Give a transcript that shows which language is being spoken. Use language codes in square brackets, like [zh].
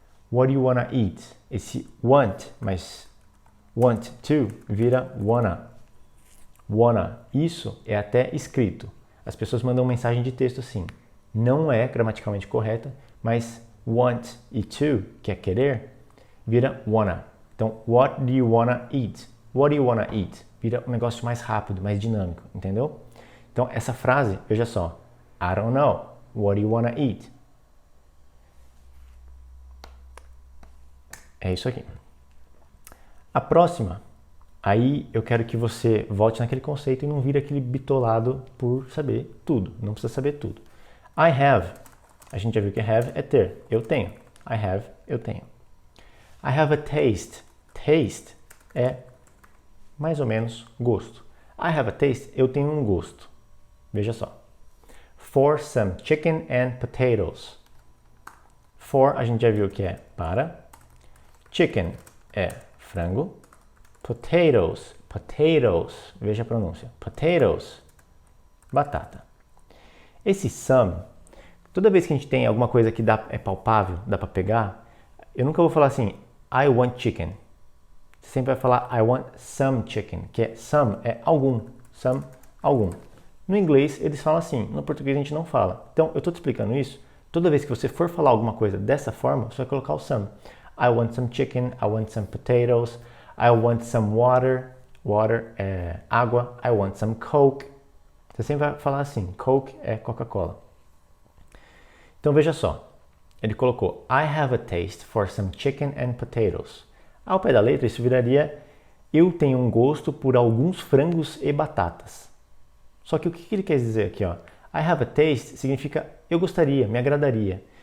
[en] What do you want to eat? Esse want, mas want to vira wanna. Wanna. [pt] Isso é até escrito. As pessoas mandam mensagem de texto assim. Não é gramaticalmente correta, mas want e to, que é querer, vira wanna. [en] Então, what do you wanna eat? What do you wanna eat? [pt] Vira um negócio mais rápido, mais dinâmico, entendeu? Então, essa frase, veja só. [en] I don't know. What do you wanna eat? [pt] É isso aqui. A próxima, aí eu quero que você volte naquele conceito e não vire aquele bitolado por saber tudo. Não precisa saber tudo. [en] I have. [pt] A gente já viu que have é ter. Eu tenho. [en] I have, [pt] eu tenho. [en] I have a taste. [pt] Taste é mais ou menos gosto. [en] I have a taste, [pt] eu tenho um gosto. Veja só. [en] For some chicken and potatoes. [pt] For, a gente já viu que é para. Chicken é frango. Potatoes, potatoes, veja a pronúncia. Potatoes, batata. Esse some, toda vez que a gente tem alguma coisa que é palpável, dá para pegar, eu nunca vou falar assim, [en] I want chicken. [pt] Você sempre vai falar [en] I want some chicken, [pt] que é some é algum, some, algum. No inglês eles falam assim, no português a gente não fala. Então eu estou te explicando isso, toda vez que você for falar alguma coisa dessa forma, você vai colocar o some. [en] I want some chicken, I want some potatoes, I want some water, [pt] water é água, [en] I want some coke. [pt] Você sempre vai falar assim, coke é Coca-Cola. Então veja só, ele colocou [en] I have a taste for some chicken and potatoes. [pt] Ao pé da letra isso viraria eu tenho um gosto por alguns frangos e batatas. Só que o que ele quer dizer aqui? Ó? [en] I have a taste [pt] significa eu gostaria, me agradaria.